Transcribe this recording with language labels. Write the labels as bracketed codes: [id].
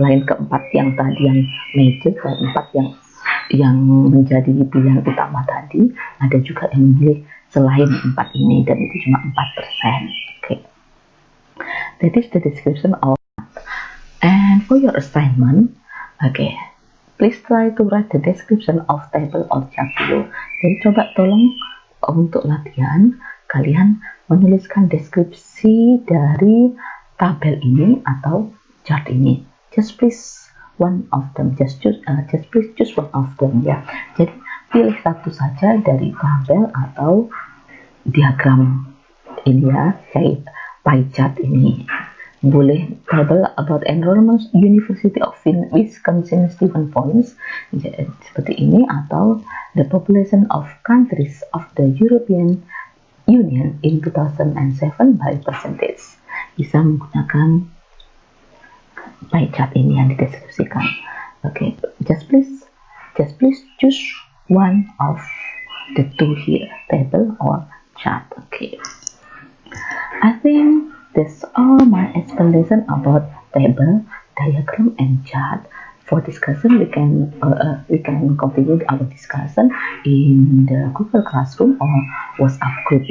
[id] Selain keempat yang tadi yang major, keempat yang menjadi pilihan utama tadi, ada juga yang memilih selain empat ini, dan itu cuma 4%. [en] Okay. That is the description of. And for your assignment, okay, please try to write the description of table or chart below. [id] Jadi coba tolong untuk latihan kalian menuliskan deskripsi dari tabel ini atau chart ini. [en] Just please one of them. Just please choose one of them ya. [id] Jadi pilih satu saja dari tabel atau diagram ini ya, kayak pie chart ini. Boleh [en] table about enrollment University of Wisconsin-Stevens Point [id] seperti ini, atau [en] the population of countries of the European Union in 2007 by percentage. [id] Bisa menggunakan pie chart ini yang dideskripsikan. [en] Okay, just please choose one of the two here, table or chart. Okay, I think that's all my explanation about table, diagram, and chart. For discussion, we can continue our discussion in the Google Classroom or WhatsApp group.